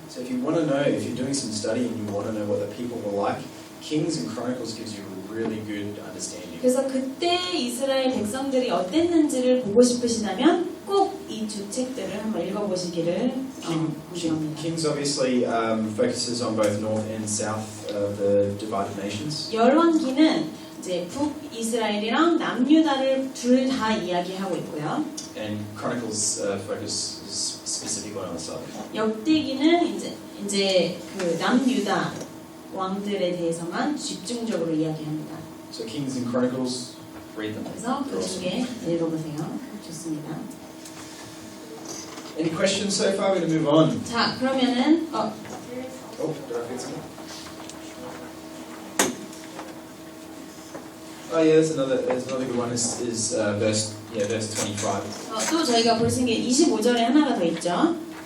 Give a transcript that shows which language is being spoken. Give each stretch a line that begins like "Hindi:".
English: So if you want to know, if you're doing some study and you want to know what the people were like, Kings and Chronicles gives you a really good understanding.
Korean: 그래서 그때 이스라엘 백성들이 어땠는지를 보고 싶으시다면 꼭 이 두 책들을 한번 읽어보시기를 권장합니다.
English: Kings obviously focuses on both north and south of the divided nations.
Korean: 열왕기는 이제 북이스라엘이랑 남유다를 둘 다 이야기하고 있고요.
English: And Chronicles focuses specifically on the south.
Korean: 역대기는 이제 그 남유다 왕들에 대해서만 집중적으로 이야기합니다.
English: So Kings and Chronicles, read them.
Korean: 그래서 그 중에 읽어보세요. 좋습니다.
English: Any questions so far? We're going to move on.
Korean: 자, 그러면은
English: Oh, did I forget something? Oh yeah, there's another good one. Is verse 25.
Korean: 또 저희가 볼 수 있는 게 25절에 하나가 더 있죠.